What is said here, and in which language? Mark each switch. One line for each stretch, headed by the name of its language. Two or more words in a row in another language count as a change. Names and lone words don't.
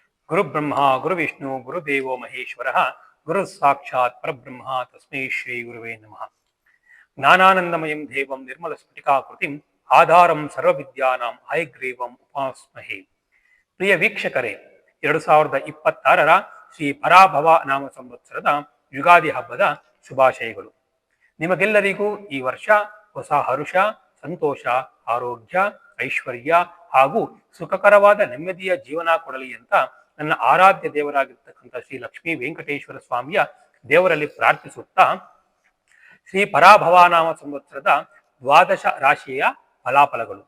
Sanskrit: ಗುರುಬ್ರಹ್ಮ ಗುರುವಿಷ್ಣು ಗುರುದೇವೋ ಮಹೇಶ್ವರ ಗುರು ಸಾಕ್ಷಾತ್ ಪರಬ್ರಹ್ಮ ತಸ್ಮೈ ಶ್ರೀ ಗುರುವೇ ನಮಃ. ಜ್ಞಾನಾನಂದಮಯಂ ದೇವಂ ನಿರ್ಮಲ ಸ್ಫಟಿಕಾಕೃತಿಂ ಆಧಾರಂ ಸರ್ವವಿದ್ಯಾನಾಂ ಹಯಗ್ರೀವಂ ಉಪಾಸ್ಮಹೇ.
Kannada: ಪ್ರಿಯ ವೀಕ್ಷಕರೇ, 2026 ಶ್ರೀ ಪರಾಭವ ನಾಮ ಸಂವತ್ಸರದ ಯುಗಾದಿ ಹಬ್ಬದ ಶುಭಾಶಯಗಳು. ನಿಮಗೆಲ್ಲರಿಗೂ ಈ ವರ್ಷ ಹೊಸ ಹರುಷ, ಸಂತೋಷ, ಆರೋಗ್ಯ, ಐಶ್ವರ್ಯ ಹಾಗೂ ಸುಖಕರವಾದ ನೆಮ್ಮದಿಯ ಜೀವನ ಕೊಡಲಿ ಅಂತ ನನ್ನ ಆರಾಧ್ಯ ದೇವರಾಗಿರ್ತಕ್ಕಂಥ ಶ್ರೀ ಲಕ್ಷ್ಮೀ ವೆಂಕಟೇಶ್ವರ ಸ್ವಾಮಿಯ ದೇವರಲ್ಲಿ ಪ್ರಾರ್ಥಿಸುತ್ತಾ, ಶ್ರೀ ಪರಾಭವನಾಮ ಸಂವತ್ಸರದ ದ್ವಾದಶ ರಾಶಿಯ ಫಲಾಫಲಗಳು.